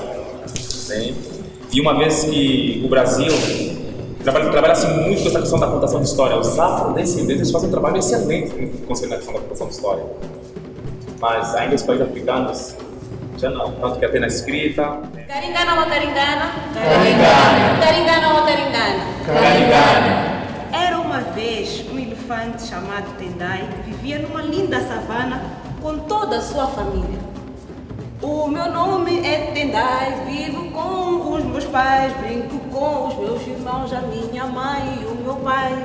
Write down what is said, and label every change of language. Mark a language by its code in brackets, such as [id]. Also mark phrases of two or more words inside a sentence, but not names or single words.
[pt] E uma vez que o Brasil trabalha-se muito com essa questão da contação de história, os afrodescendentes fazem um trabalho excelente com a questão da contação de história, mas ainda os países africanos já não, tanto que até na escrita. [sn] Taringana ou taringana? Taringana. Taringana ou taringana? Taringana. [pt] Era uma vez um elefante chamado Tendai que vivia numa linda savana Com toda a sua família. O meu nome é Tendai, vivo com os meus pais, brinco com os meus irmãos, a minha mãe e o meu pai.